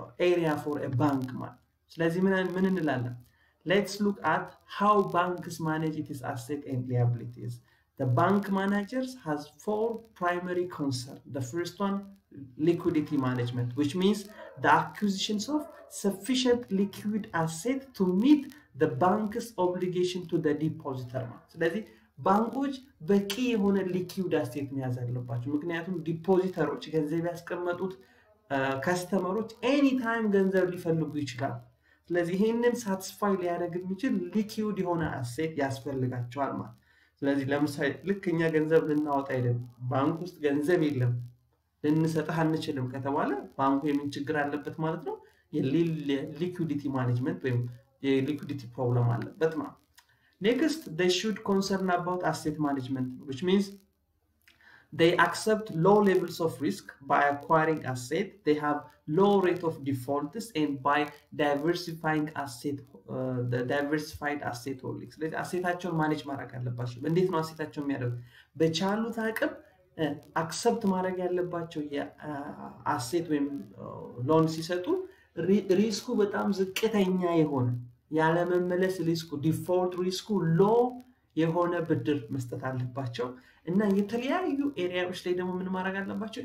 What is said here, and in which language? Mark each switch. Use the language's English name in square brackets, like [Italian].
[English] area for a bank [Amharic] ስለዚህ ምን እንላለን [English] let's look at how banks manage its asset and liabilities The bank managers has 4 primary concerns. The first one, liquidity management, which means the acquisitions of sufficient liquid asset to meet the bank's obligation to the depositor. [Amharic] ስለዚህ ባንኮች በቂ የሆነ liquid asset መያዝ አለባቸው ምክንያቱም ዲፖዚተሮች ገንዘብ ያስቀመጡት ከስተመሮች ኤኒ ታይም ገንዘብ ሊፈልጉ ይችላል ስለዚህ ይሄንን ሳቲስፋይ ሊያደርግ የሚችል liquid የሆነ asset ያስፈልጋቸዋል ማለት ስለዚህ ለምሳሌ ልክኛ ገንዘብ ልናወጣ አይደለም ባንክ ውስጥ ገንዘብ የለም ልንሰጥህ አንችልም ከተባለ ባንኩ የምን ችግር አለበት ማለት ነው የሊኩዊዲቲ ማኔጅመንት ወይም የሊኩዊዲቲ ፕሮብለም አለበት ማለት [English] next they should concern about asset management which means they accept low levels of risk by acquiring asset. They have low rate of defaults and by diversifying asset the diversified asset holdings. [Amharic] ስለዚህ አሴታቸውን ማኔጅ ማድረግ አለባቸው። እንዴት ነው አሴታቸውን የሚያደርጉ? በቻሉት አቅም አክሰፕት ማድረግ ያለባቸው የአሴት ወይም ሎን ሲሰጡ ሪስኩ በጣም ዝቅተኛ የሆነ ያለ መመለስ ሪስኩ ዲፎልት ሪስኩ ሎ የሆነ ብድር መስጠት አለባቸው እና የተለያዩ ኤሪያዎች ላይ ደግሞ ምን ማድረግ አለባቸው?